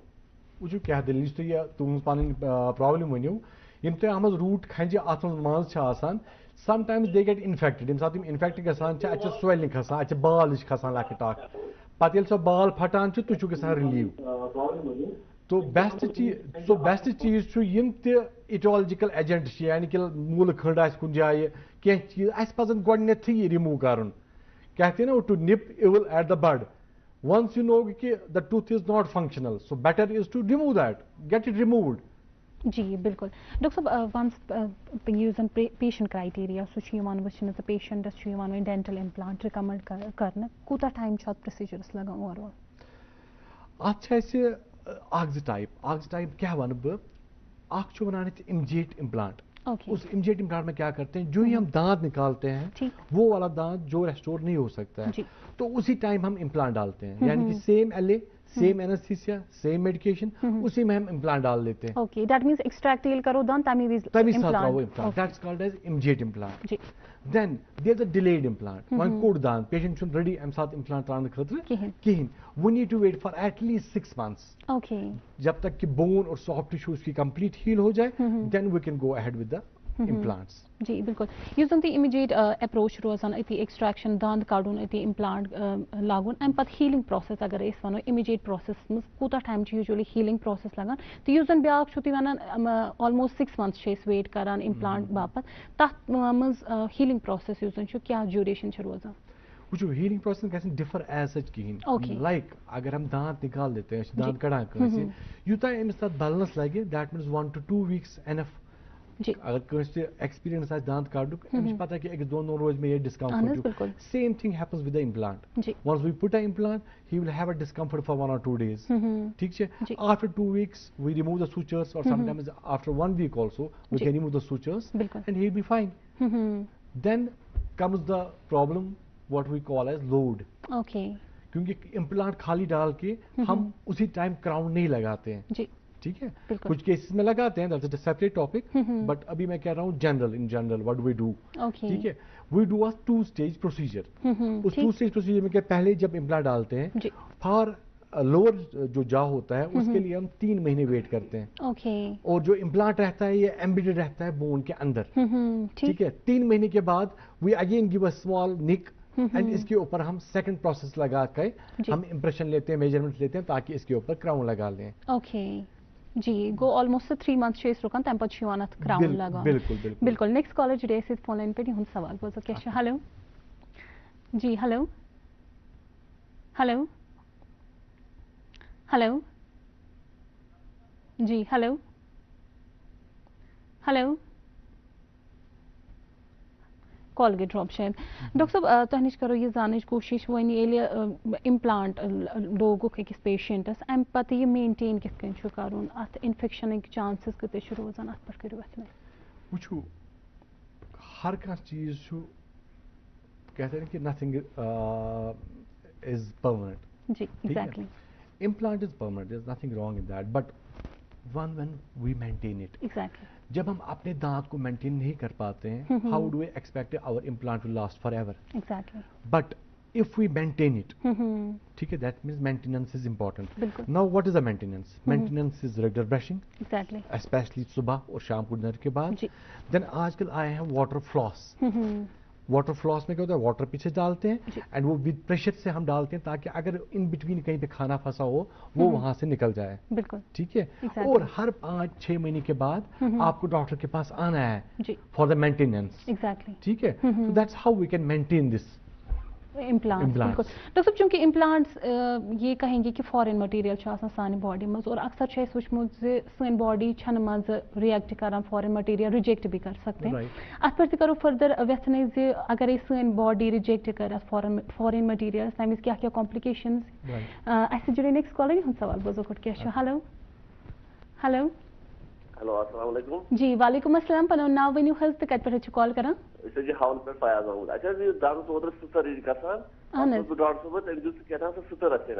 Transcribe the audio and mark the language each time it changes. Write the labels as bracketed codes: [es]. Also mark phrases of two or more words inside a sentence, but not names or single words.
[ks] وٕچھِو کیٛاہ دٔلیٖل یُس تُہۍ یہِ تُہٕنٛز پنٕنۍ پرابلم ؤنِو یِم تۄہہِ اتھ منٛز روٗٹ کھنجہِ اتھ منٛز منٛز چھِ آسان [en] some times they get infected [ks] ییٚمہِ ساتہٕ یِم انفیکٹ گژھان چھِ اتہِ چھِ سویلنگ کھسان اتہِ چھِ بال ہِش کھسان لۄکٕٹ اکھ پتہٕ ییٚلہِ سۄ بال پھٹان چھِ تُہۍ چھِو گژھان رِلیٖو تو بیسٹ چیٖز چھُ یِم تہِ ایٹالجِکل ایجنٹ چھِ یعنی کہِ موٗلہٕ کھٔنٛڈ آسہِ کُنہِ جایہِ کینٛہہ چیٖز اَسہِ پزن گۄڈٕنیتھٕے یہِ رِموٗ کرُن [ur] کہتے نا [en] to nip evil at the bud once you know [ks] کہ [en] the tooth is not functional so better is to remove that get it removed [ks] جی بالکل ڈاکٹر صٲب ونس یُس زن پیشنٹ کرائٹیریا سُہ چھُ یِوان وٕچھنہٕ تہٕ پیشنٹس چھُ یِوان وۄنۍ ڈینٹل امپلانٹ رِکمنڈ کرنہٕ کوٗتاہ ٹایم چھُ اتھ پروسیجرس لگان اوور اتھ چھِ اَسہِ اکھ زٕ ٹائپ کیٛاہ وَنہٕ بہٕ اکھ چھُ ونان أسۍ اِمجیٹ امپلانٹ [ur] اس امیجیٹ امپلانٹ میں کیا کرتے ہیں جو ہی ہم دانت نکالتے ہیں وہ والا دانت جو ریسٹور نہیں ہو سکتا ہے تو اسی ٹائم ہم امپلانٹ ڈالتے ہیں یعنی کہ [en] same LA same anesthesia same medication [ur] اسی میں ہم امپلانٹ ڈال دیتے ہیں [ks] اوکے [en] that means extract [ks] ییٚلہِ کرو دنٛد تمی ساتہٕ تراوو امپلانٹ [en] that's called as immediate implant then there is a delayed implant [ks] وۄنۍ کوٚڑ دانت پیشنٹ چھُنہٕ ریڈی امہِ ساتہٕ امپلانٹ تراونہٕ خٲطرٕ کِہینۍ [en] we need to wait for at least 6 months [ur] جب تک کہ بون اور سافٹ ٹشو اس کی کمپلیٹ ہیل ہو جائے [en] then we can go ahead with the implants [ks] جی بالکل یُس زن تُہۍ اِمِجیٹ اپروچ روزان أتی ایکسٹریکشن دنٛد کڑُن أتی امپلانٹ لاگُن امہِ پتہٕ ہیٖلِنگ پروسیس اگر أسۍ وَنو اِمِجیٹ پروسیس منٛز کوٗتاہ ٹایم چھُ یوٗجؤلی ہیٖلِنگ پروسیس لگان تہٕ یُس زن بیاکھ چھُو تُہۍ وَنان [en] almost 6 months [ks] چھِ أسۍ ویٹ کران امپلانٹ باپتھ تتھ منٛز ہیٖلِنگ پروسیس یُس زن چھُ کیٛاہ ڈیوریشن چھِ روزان وٕچھو ہیٖلِنگ پروسیس گژھِ نہٕ ڈِفر [en] as such [ks] کِہینۍ لایک [ur] اگر ہم دانت نکال دیتے ہیں [ks] أسۍ چھِ دانت کڑان کٲنٛسہِ یوٗتاہ أمِس تتھ بلنس لگہِ [en] that means 1 to 2 weeks enough [ks] اگر کٲنٛسہِ ایکسپیرینس آسہِ دانت کڑنُک أمِس چھِ پتہ کہِ أکِس 2 دۄہن روزِ مےٚ یہِ ڈسکمفٲرٹ [en] same thing happens with the implant once we put an implant he will have a discomfort for 1 or 2 days [ks] ٹھیک چھِ [en] after 2 weeks we remove the sutures or sometimes after 1 week also we can remove the sutures and he will be fine then comes the problem what we call as load [ur] کیونکہ امپلانٹ خالی ڈال کے ہم اسی ٹائم کراؤن نہیں لگاتے ہیں ٹھیک ہے کچھ کیسز میں لگاتے ہیں [en] that's a separate topic but [ur] ابھی میں کہہ رہا ہوں [en] general what we do [ur] ٹھیک ہے [en] we do a 2-stage procedure [ur] اس 2-stage پروسیجر میں کہ پہلے جب امپلانٹ ڈالتے ہیں [en] for lower [ur] جو جا ہوتا ہے اس کے لیے ہم 3 مہینے ویٹ کرتے ہیں اور جو امپلانٹ رہتا ہے یہ ایمبیڈڈ رہتا ہے بون کے اندر ٹھیک ہے 3 مہینے کے بعد [en] we again give a small nick and [ur] اس کے اوپر ہم [en] second process [ur] لگا کے ہم امپریشن لیتے ہیں میجرمنٹ لیتے ہیں تاکہ اس کے اوپر کراؤن لگا لیں [ks] جی گو [en] almost 3 months [ks] چھِ أسۍ رُکان تَمہِ پَتہٕ چھُ یِوان اَتھ کراوُن لگاونہٕ بالکل [en] next caller [ks] جُڑے اَسہِ سۭتۍ [en] phone line [ks] پٮ۪ٹھ یِہُنٛد سوال بوزو کیٛاہ چھُ ہیلو جی ہیلو جی ہیلو کال گئی ڈراپ شاید ڈاکٹر صاحب تۄہہِ نِش کرو یہِ زانٕچ کوٗشِش وۄنۍ ییٚلہِ اِمپلانٹ لوگُکھ أکِس پیشنٹس اَمہِ پتہٕ یہِ مینٹین کِتھ کٔنۍ چھُ کرُن اَتھ اِنفیکشنٕکۍ چانسز کۭتیاہ چھِ روزان اَتھ پٮ۪ٹھ کٔرِو اَتھ مےٚ وٕچھو ہر کانٛہہ چیٖز چھُ [ur] کہتے ہیں کہ [en] nothing is permanent جی ایگزیکٹلی implant is permanent, there's nothing wrong in that, but when we maintain it. Exactly. [ur] جب ہم اپنے دانت کو مینٹین نہیں کر پاتے ہیں [en] how do we expect our implant will last forever? Exactly. But if we maintain it, [ur] ٹھیک ہے, [en] that means maintenance is important. Now what is the maintenance? Maintenance is regular brushing. Exactly. [ur] Especially صبح اور شام کو ڈنر کے بعد. Then آج کل آئے ہیں [en] water floss. water floss [ur] میں کیا ہوتا ہے, واٹر پیچھے ڈالتے ہیں اینڈ وہ [en] with pressure [ur] سے ہم ڈالتے ہیں تاکہ اگر [en] in between [ur] کہیں پہ کھانا پھنسا ہو وہ وہاں سے نکل جائے. بالکل ٹھیک ہے. اور ہر 5-6 مہینے کے بعد آپ کو ڈاکٹر کے پاس آنا ہے [en] for the maintenance. [ur] ٹھیک ہے. [en] so that's how we can maintain this [ks] امپلانٹس. [ur] بالکل ڈاکٹر صاحب چونکہ امپلانٹس یہ کہیں گے کہ [en] foreign material [ks] چھُ آسان سانہِ باڈی منٛز اور اکثر چھُ اَسہِ وٕچھمُت زِ سٲنۍ باڈی چھنہٕ منٛزٕ رِیکٹ کران [en] foreign material [ur] رِجیکٹ بھی کر سکتے ہیں. [ks] اتھ پٮ۪ٹھ تہِ کرو فٔردر ویژھنٕے زِ اگرے سٲنۍ باڈی رِجیکٹ کر اتھ [en] foreign material [ks] تمہِ وِزِ کیٛاہ کیٛاہ کمپلِکیشنز. اَسہِ سۭتۍ جُڑے [en] next caller [ks] یِہُنٛد سوال بوزو گۄڈٕ کیٛاہ چھُ. ہیلو ہیلو ہیلو السلام علیکم. جی وعلیکم السلام. پنُن ناو ؤنِو حظ تہٕ کتہِ پٮ۪ٹھ حظ چھِ کال کران. أسۍ حظ چھِ ہاوُن پٮ۪ٹھ فیاض احمد. اَسہِ حظ یہِ دَنٛدَس اوترٕ سٕژَر گژھان. اہن حظ. بہٕ ڈاکٹر صٲبَس تٔمۍ دیُت سُہ کیٛاہ تام سُہ سٕژَر اَسہِ